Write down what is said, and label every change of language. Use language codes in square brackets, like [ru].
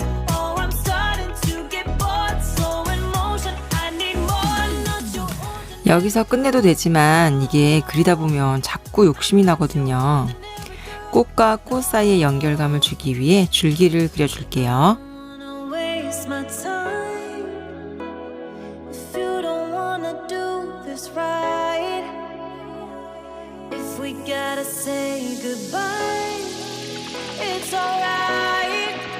[en] Oh, I'm starting to get bored. Slow in motion. I need more. Not your ordinary. [ko] 여기서 끝내도 되지만 이게 그리다 보면 자꾸 욕심이 나거든요. 꽃과 꽃 사이의 연결감을 주기 위해 줄기를 그려줄게요. [en] Wanna waste my time if you don't wanna do this right. If we gotta say goodbye, it's alright.